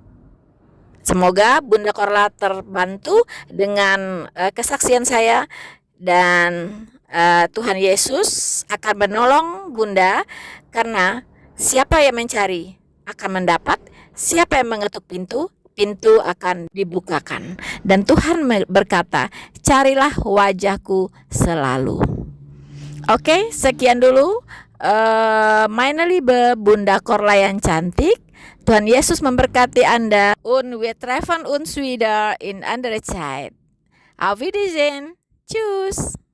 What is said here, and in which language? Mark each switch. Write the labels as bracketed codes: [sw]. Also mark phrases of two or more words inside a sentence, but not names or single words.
[id] Semoga Bunda Korla terbantu dengan kesaksian saya, dan Tuhan Yesus akan menolong Bunda, karena siapa yang mencari akan mendapat, siapa yang mengetuk pintu, pintu akan dibukakan. Dan Tuhan berkata, carilah wajahku selalu. Oke, sekian dulu [de] meine liebe [id] Bunda Korla yang cantik. Tuhan Yesus memberkati Anda. [de] Und wir treffen uns wieder in andere Zeit. Auf Wiedersehen. Tschüss.